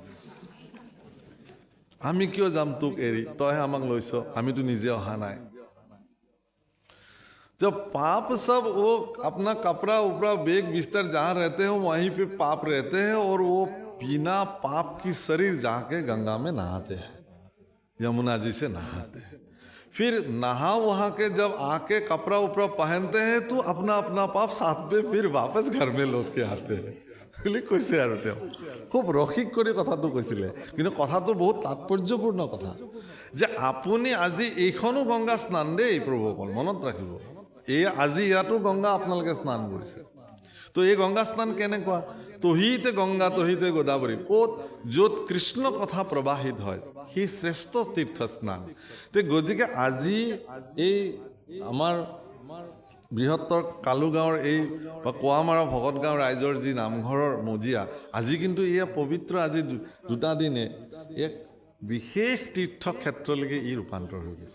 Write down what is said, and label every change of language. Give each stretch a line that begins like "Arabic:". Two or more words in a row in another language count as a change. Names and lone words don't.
Assamese: আমি কিয় যাম তোক এৰি তইহে আমাক লৈছ আমিতো নিজে অহা নাই
Hindi: जब पाप सब वो अपना कपड़ा उपड़ा बेग बिस्तर जहाँ रहते हैं वहीं पे पाप रहते हैं और वो बिना पाप की शरीर जाके गंगा में नहाते हैं यमुना जी से नहाते हैं फिर नहा वहाँ के जब आके कपड़ा उपड़ा पहनते हैं तो अपना अपना पाप साथ में फिर वापस घर में लौट के आते हैं
Assamese: কৈছে আৰু তেওঁ খুব ৰসিক কৰি কথাটো কৈছিলে কিন্তু কথাটো বহুত তাৎপৰ্যপূৰ্ণ কথা যে আপুনি আজি এইখনো গংগা স্নান দেই প্ৰভুসকল মনত ৰাখিব এই আজি ইয়াতো গংগা আপোনালোকে স্নান কৰিছে তো এই গংগা স্নান কেনেকুৱা তহিতে গংগা তহিতে গোদাবৰী ক'ত য'ত কৃষ্ণ কথা প্ৰবাহিত হয় সেই শ্ৰেষ্ঠ তীৰ্থ স্নান তো গতিকে আজি এই আমাৰ বৃহত্তৰ কালুগাঁৱৰ এই বা কোৱামাৰা ভকত গাঁও ৰাইজৰ যি নামঘৰৰ মজিয়া আজি কিন্তু এয়া পবিত্ৰ আজি দুটা দিনে এক বিশেষ তীৰ্থক্ষেত্ৰলৈকে ই ৰূপান্তৰ হৈ গৈছে।